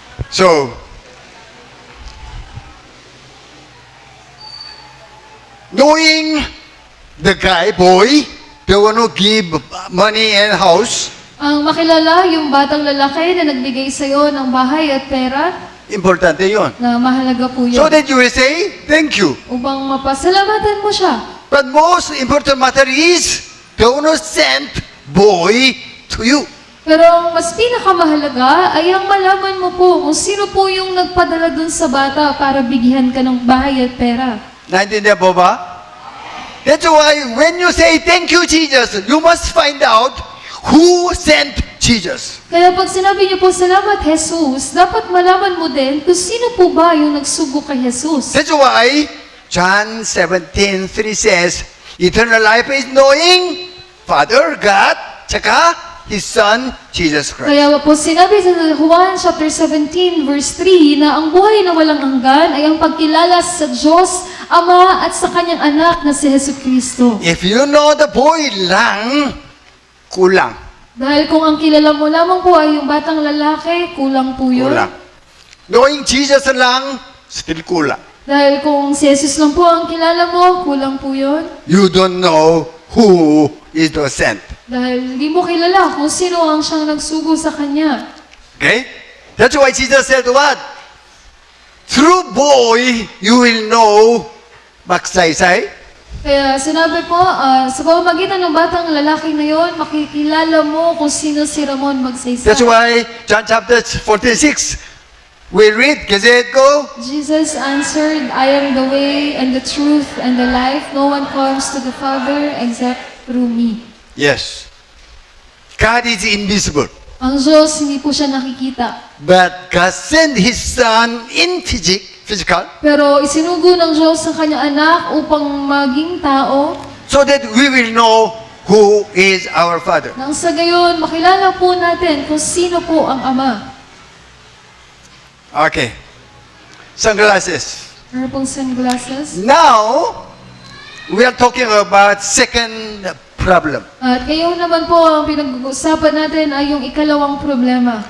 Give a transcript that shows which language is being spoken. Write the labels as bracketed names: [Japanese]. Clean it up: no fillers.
[English] So, knowing the guy, boy, the one who give money and house, [Filipino] Ang makilala, yung batang lalaki na nagbigay sa'yo ng bahay at pera, importante yon. na mahalaga po yun. [English] So that you will say, thank you. [Filipino] Upang mapasalamatan mo siya. [English] But most important matter is, the one who sent boy to you. [Filipino] Pero ang mas pinakamahalaga ay ang malaman mo po kung sino po yung nagpadala dun sa bata para bigyan ka ng bahay at pera. Naintindihan po ba? [English] That's why when you say, thank you, Jesus, you must find out who sent Jesus. [Filipino] Kaya pag sinabi niyo po, salamat Jesus, dapat malaman mo din kung sino po ba yung nagsugo kay Jesus. [English] That's why John 17:3 says, eternal life is knowing Father God, tsaka His Son, Jesus Christ. [Filipino] Kaya po sinabi sa Juan chapter 17 verse 3 na ang buhay na walang hanggan ay ang pagkilala sa Diyos, Ama at sa kanyang anak na si Hesus Kristo. [English] If you know the boy lang, kulang. [Filipino] Dahil kung ang kilala mo lamang po ay yung batang lalaki, kulang po yun. [English] Kulang. Knowing Jesus lang, still kulang. [Filipino] Dahil kung si Jesus lang po ang kilala mo, kulang po yun. [English] You don't know who is the sent. [Filipino] Dahil hindi mo kilala kung sino ang siyang nagsugo sa kanya. [English] Okay? That's why Jesus said what? Through boy, you will know Magsaysay. [Filipino] Kaya sinabi po, sa pamamagitan ng batang lalaki na yon, makikilala mo kung sino si Ramon Magsaysay. [English] That's why John chapter 46, we read, kasi go, Jesus answered, I am the way and the truth and the life. No one comes to the Father except through me. yes. God is invisible. [Filipino] Ang Diyos, hindi po siya nakikita. [English] But God sent His Son in physical, [Filipino] Pero isinugo ng Diyos ang kanyang anak upang maging tao, [English] so that we will know who is our Father. [Filipino] nang sa gayon, makilala po natin kung sino po ang Ama. [English] Okay. Sunglasses. [Filipino] Meron pong sunglasses. [English] Now, we are talking about second problem. [Filipino] At ngayon naman po, ang pinag-uusapan natin ay yung ikalawang problema.